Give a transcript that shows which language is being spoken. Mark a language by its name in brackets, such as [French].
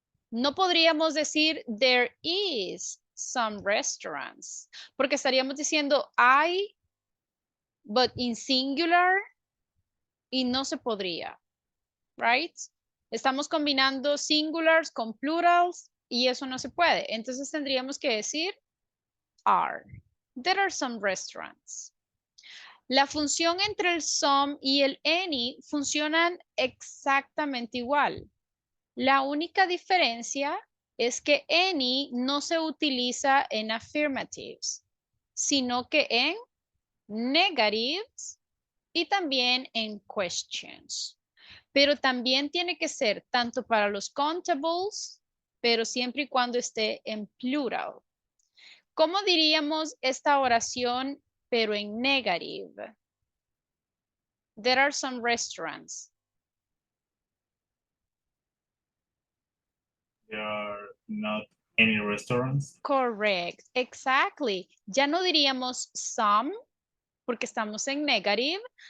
[Spanish] No podríamos decir [English] there is some restaurants, [Spanish] porque estaríamos diciendo hay, [English] but in singular, [Spanish] y no se podría, right? Estamos combinando singulars con plurals y eso no se puede. Entonces tendríamos que decir are. [English] There are some restaurants. [Spanish] La función entre el some y el any funcionan exactamente igual. La única diferencia es que any no se utiliza en affirmatives, sino que en negatives y también en questions. Pero también tiene que ser tanto para los countables, pero siempre y cuando esté en plural. ¿Cómo diríamos esta oración, pero en negative? [English] There are some restaurants. There are not any restaurants. Correct, exactly. [Spanish] Ya no diríamos some, porque estamos en negative.